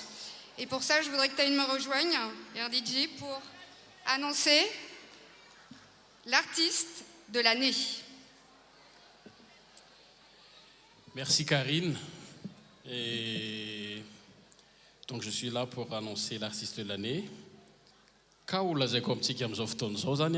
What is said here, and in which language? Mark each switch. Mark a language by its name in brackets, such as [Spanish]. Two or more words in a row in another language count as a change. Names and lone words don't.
[French] Et pour ça, je voudrais que Taïn me rejoigne, RDJ, pour annoncer l'artiste de l'année. Merci Karine. Et donc je suis là pour annoncer l'artiste de l'année. [Malagasy] Kaola zay ko amintsika amin'izao fotoana zao zany a.